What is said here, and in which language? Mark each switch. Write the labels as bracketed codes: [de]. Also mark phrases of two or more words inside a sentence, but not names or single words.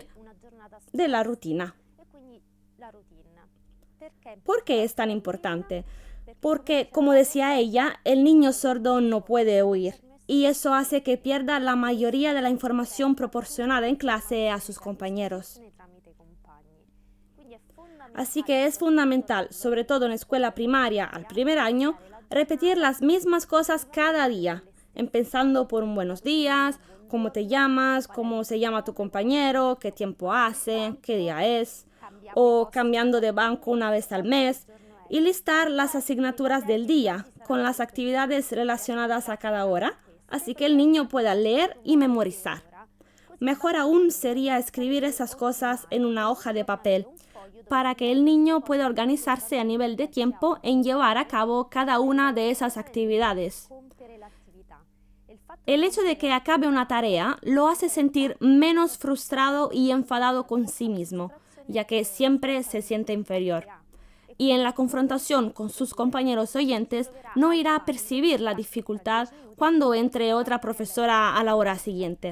[it] una giornata [es] de la rutina. [it] e quindi la routine. Perché? [es] ¿Por qué es tan importante? Porque, como decía ella, el niño sordo no puede oír, y eso hace que pierda la mayoría de la información proporcionada en clase a sus compañeros. [it] Tramite i compagni. Quindi è fondamentale [es] Así que es fundamental, sobre todo en escuela primaria al primer año, repetir las mismas cosas cada día, empezando por un buenos días, cómo te llamas, cómo se llama tu compañero, qué tiempo hace, qué día es, o cambiando de banco una vez al mes, y listar las asignaturas del día con las actividades relacionadas a cada hora, así que el niño pueda leer y memorizar. Mejor aún sería escribir esas cosas en una hoja de papel, para que el niño pueda organizarse a nivel de tiempo en llevar a cabo cada una de esas actividades. [it] compiere l'attività. [es] El hecho de que acabe una tarea lo hace sentir menos frustrado y enfadado con sí mismo, ya que siempre se siente inferior. Y en la confrontación con sus compañeros oyentes no irá a percibir la dificultad cuando entre otra profesora a la hora siguiente.